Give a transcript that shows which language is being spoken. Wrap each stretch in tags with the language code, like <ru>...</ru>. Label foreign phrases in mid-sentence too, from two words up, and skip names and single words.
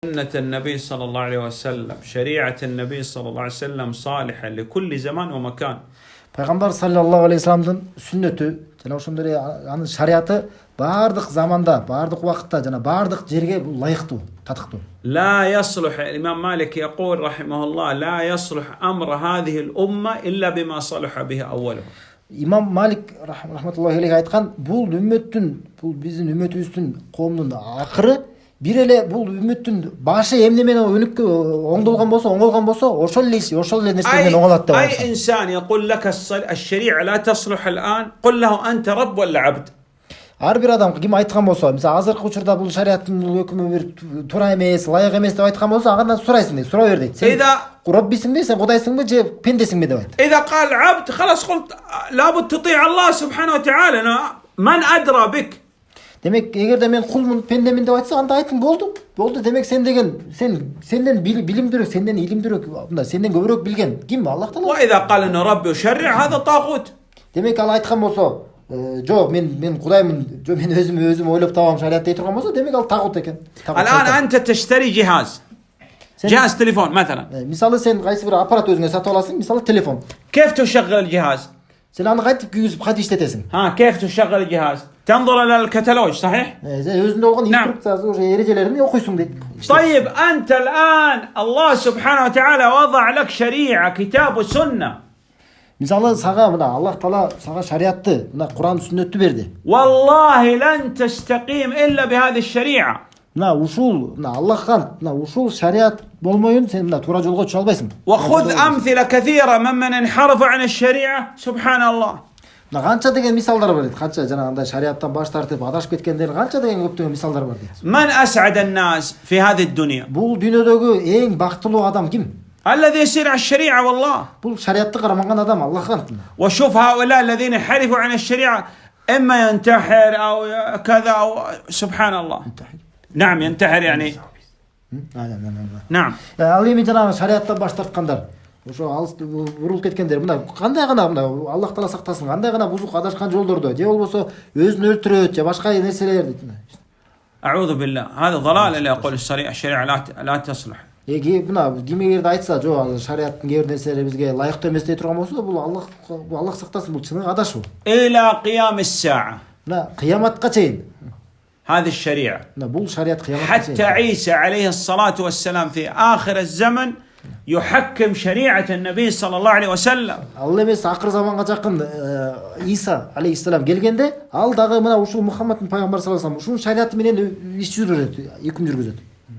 <ar>سنة النبي صلى الله عليه وسلم شريعة النبي صلى الله عليه وسلم صالحة لكل زمان ومكان.</ar> <ky>Пайгамбар</ky> <ar>صلى الله عليه</ar> <ky>саламдын сүннөтү жана ошондой эле анын шариаты баардык заманда, баардык убакытта жана баардык жерге бул ылайыктуу, татыктуу.</ky> <ar>لا يصلح الإمام مالك يقول رحمه الله لا يصلح أمر هذه الأمة إلا بما صلح به أوله.</ar> <ky>Имам Малик</ky> <ar>رحمة الله عليه</ar> <ky>айткан, бул биздин үммөтүбүздүн коомдун акыры бир эле бул үммөттүн башы эмне менен өнүккө оңдолгон болсо, ошол эле нерсе менен оңолот деп.</ky> <ar>أي إنسان يقول لك الشريعة لا تصلح الآن قل له أنت رب ولا عبد.</ar> <ky>Ар бир адам ким айткан болсо, мисалы азыркы учурда бул шариаттын өкүмү бир туура эмес, ылайык эмес деп айткан болсо, андан сурайсың дейт, сурай бер дейт. Сен Раббисиңби, сен Кудайсыңбы же пендесиңби деп айт.</ky> <ar>إذا قال عبد خلاص قلت لابد تطيع الله سبحانه وتعالى. من أدرى بك.</ar> <ky>Демек, эгерде мен кулмун, пендемин деп айтса, анда айтың болду. Демек сенден билимдүүрөөк, сенден илимдүүрөөк, мында сенден көбүрөөк билген ким?</ky> <ar>الله تعالى. وإذا قال إن ربي يشرع هذا طاغوت.</ar> <ky>Демек, ал айткан болсо, жок, мен Кудаймын, жок, мен өзүм ойлоп табам шариат дей турган болсо, демек ал тагут экен.</ky> <ar>الآن أنت تشتري جهاز تليفون مثلا.</ar> <ky>Мисалы сен кайсы бир аппарат өзүңө сатып аласың, мисалы телефон.</ky> <ar>كيف تشغل الجهاز؟</ar> <ky>Сен аны кайтып күйгүзүп кантип иштетесиң?</ky> <ar>كيف تشغل الجهاز؟ تنظر إلى الكتالوج صحيح؟</ar> <ky>өзүндө болгон инструкциясы, уже эрежелерин окуйсуң дейт.</ky> <ar>طيب أنت الآن الله سبحانه وتعالى وضع لك شريعة كتاب وسنة.</ar> <ky>Мисалы сага мына</ky> <ar>الله تعالى</ar> <ky>сага шариатты, мына Кур'ан сүннөттү берди.</ky> <ar>والله لن تستقيم إلا بهذه الشريعة.</ar> <ky>Мына Аллахка, ушул шариат болмоюн сен мына туура жолго түшө албайсың.</ky> <ar>وخذ أمثلة كثيرة ممن انحرف عن الشريعة سبحان الله.</ar> <ky>Мына канча деген мисалдар бар дейт. Канча жана андай шариаттан баш тартып адашып кеткендер канча деген көптөгөн мисалдар бар дейт.</ky> <ar>من أسعد الناس في هذه الدنيا؟</ar> <ky>Бул дүйнөдөгү эң бактылуу адам ким?</ky> <ar>الذي يسير على الشريعة والله.</ar> <ky>Бул шариатты карамаган адам Аллахка.</ky> <ar>وشوف هؤلاء الذين انحرفوا عن الشريعة إما ينتحر أو كذا أو سبحان الله. نعم ينتحر يعني. نعم.</ar> <ky>Ал эми жана шариаттан баш тарткандар, ошо алыс бурулуп кеткендер, мына кандай гана</ky> <ar>الله تعالى</ar> <ky>сактасын, кандай гана бузук адашкан жолдордо, же болбосо өзүн өлтүрөт, же башка нерселер дейт.</ky> <ar>أعوذ بالله هذا ضلال اللي يقول الشريعة لا تصلح.</ar> <ky>Мына ким эгерде айтса, жок, шариаттын кээ бир нерселери бизге ылайыктуу эмес дей турган болсо, бул Аллах сактасын, бул чыныгы адашуу.</ky> <ar>إلى قيام الساعة.</ar> <ky>Мына кыяматка чейин.</ky> <ar>هذه الشريعة.</ar> <ky>Бул шариат кыямат.</ky> <ar>حتى عيسى عليه الصلاة والسلام في آخر الزمن يحكم شريعة النبي صلى الله عليه وسلم.</ar> <ky>الله эмес акыр заманга жакын Иса алейхиссалам келгенде, ал дагы мына ушул Мухаммадтын пайгамбар</ky> <ar>صلى الله عليه وسلم</ar> <ky>ушул шариаты менен иш жүргүзөт, үкүм жүргүзөт.</ky>